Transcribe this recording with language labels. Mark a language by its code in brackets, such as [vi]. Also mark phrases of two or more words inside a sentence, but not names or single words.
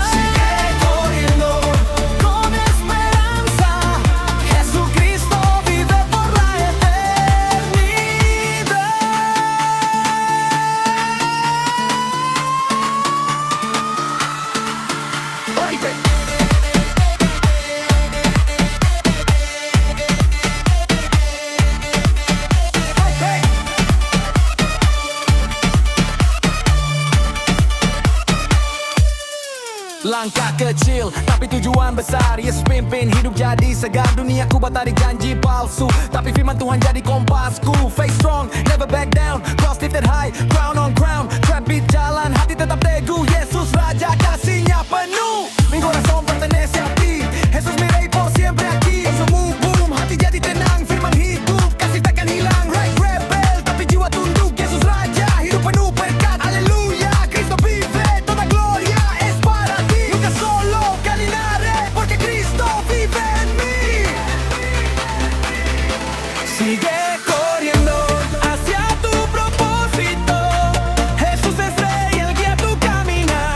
[es] Sigue corriendo con esperanza, Jesucristo vive por la eternidad. Oíste. [id] Langkah kecil, tapi tujuan besar. Yesus pimpin hidup jadi segar. Duniaku batari janji palsu, tapi firman Tuhan jadi kompasku. [en] Face strong, never back down. Cross lifted high, crown on crown. Trap beat [id] jalan, hati tetap teguh. Yesus Raja, kasihnya penuh. [es] Mi corazón pertenece a ti, Jesús mi rey por siempre aquí. [id] Semua boom, hati jadi tenang. Firman hidup, kasih takkan hilang. [en] Right rebel, [id] tapi jiwa tunduk. Yesus Raja, hidup penuh berkat. [es] Aleluya, Cristo vive, toda gloria es para ti. Nunca solo caminaré, porque Cristo vive en mí. Sigue corriendo hacia tu propósito. Jesús es rey, él guía tu caminar.